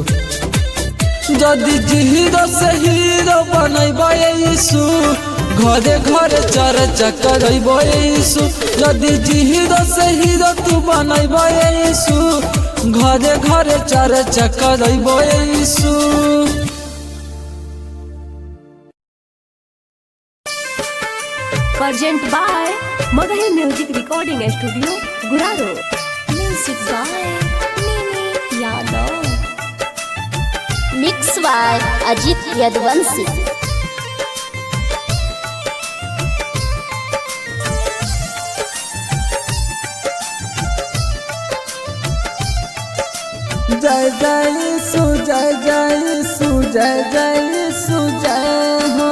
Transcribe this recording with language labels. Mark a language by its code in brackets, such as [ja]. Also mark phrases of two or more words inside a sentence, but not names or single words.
[mag] जदि जिहिरो से हीरो बनैबो यीशु, घरे घरे चर्चा करैबो यीशु। जदि जिहिरो से हीरो तू बनैबो यीशु, घरे घरे चर्चा करैबो यीशु। [en] Present by Magahi Music Recording Studio, Guraro. Music by Mimi Yadav. Mix by Ajit Yadvansi. [mag] जय जय यीशु, जय जय यीशु, जय जय यीशु, जय हो।